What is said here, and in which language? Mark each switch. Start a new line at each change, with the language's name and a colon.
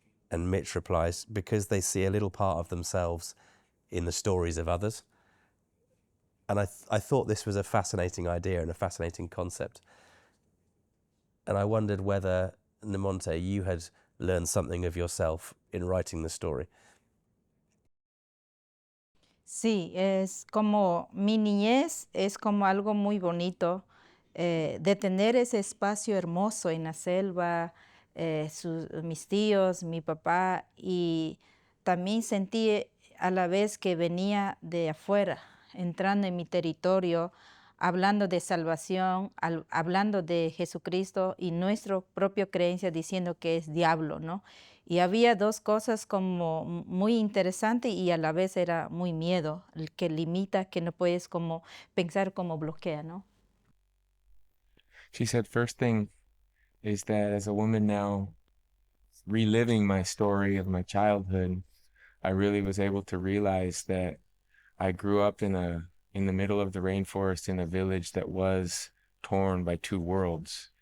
English: And Mitch replies, because they see a little part of themselves in the stories of others. And I thought this was a fascinating idea and a fascinating concept. And I wondered whether, Nemonte, you had learned something of yourself in writing the story.
Spanish: Sí, es como mi niñez, es como algo muy bonito, de tener ese espacio hermoso en la selva, mis tíos, mi papá, y también sentí a la vez que venía de afuera, entrando en mi territorio, hablando de salvación, hablando de Jesucristo y nuestra propia creencia diciendo que es diablo, ¿no? Y había dos cosas como muy interesantes y a la vez era muy miedo, el que limita, que no puedes como pensar como bloquea, ¿no?
English: She said, first thing is that as a woman now reliving my story of my childhood, I really was able to realize that I grew up in the middle of the rainforest in a village that was torn by two worlds.